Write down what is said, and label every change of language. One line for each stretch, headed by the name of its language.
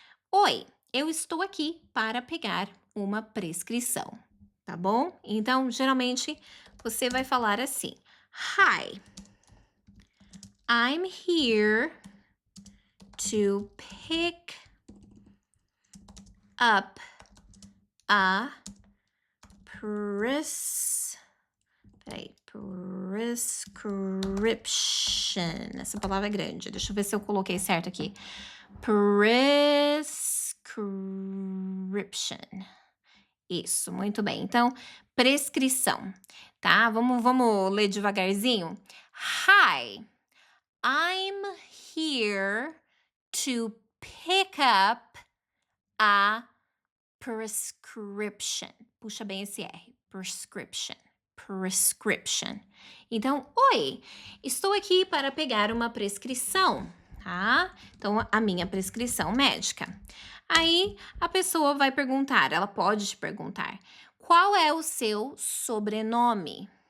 Portuguese: Oi, eu estou aqui para pegar uma prescrição, tá bom? Então, geralmente, você vai falar assim.
English: Hi, I'm here to pick up a prescription.
Portuguese: Essa palavra é grande. Deixa eu ver se eu coloquei certo aqui. Prescription. Isso, muito bem. Então, prescrição, tá? Vamos ler devagarzinho?
English: Hi, I'm here to pick up a prescription.
Portuguese: Puxa bem esse R. Prescription. Prescription. Então, oi, estou aqui para pegar uma prescrição, tá? Então, a minha prescrição médica. Aí, a pessoa vai perguntar, ela pode te perguntar, qual é o seu sobrenome?